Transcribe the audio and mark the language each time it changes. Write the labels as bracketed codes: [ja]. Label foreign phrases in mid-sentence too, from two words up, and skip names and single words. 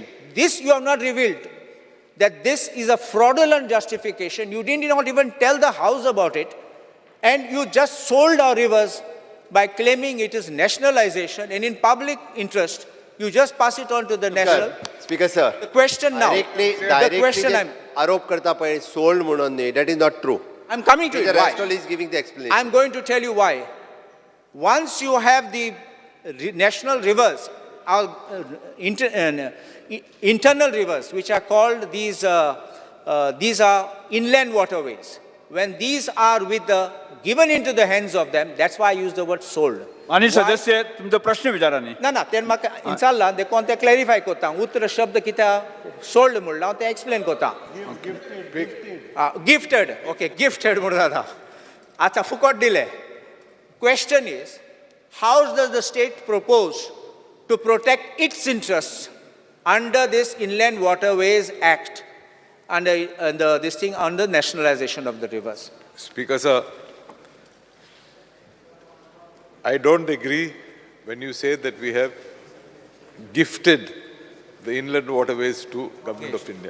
[en] This you have not revealed, that this is a fraudulent justification. You did not even tell the House about it, and you just sold our rivers by claiming it is nationalization, and in public interest, you just pass it on to the national. Speaker, sir. The question now, directly the question I'm... [kok] आरोप करता पळय सोल्ड म्हणून न्ही, [en] that is not true. I'm coming to Mr. it. Why? Astral is giving the explanation. I'm going to tell you why. Once you have the national rivers, our internal rivers, which are called these are inland waterways. When these are given into the hands of them, that's why I use the word sold. [mr] माननीय सदस्य तुमचा प्रश्न विचारा न्ही [kok] ना तेन म्हाका इंशाल्लाह देखून ते क्लॅरिफाय कोता उत्तर शब्द कित्याक सोल्ड म्हणला हांव ते एक्सप्लेन कोता [en] gifted okay gifted [kok] म्हणून जाता आतां फुकट दिले [en] question is how does the state propose to protect its interests under this Inland Waterways Act under this thing under nationalization of the rivers? Speaker, sir, I don't agree when you say that we have gifted the inland waterways to Government of India.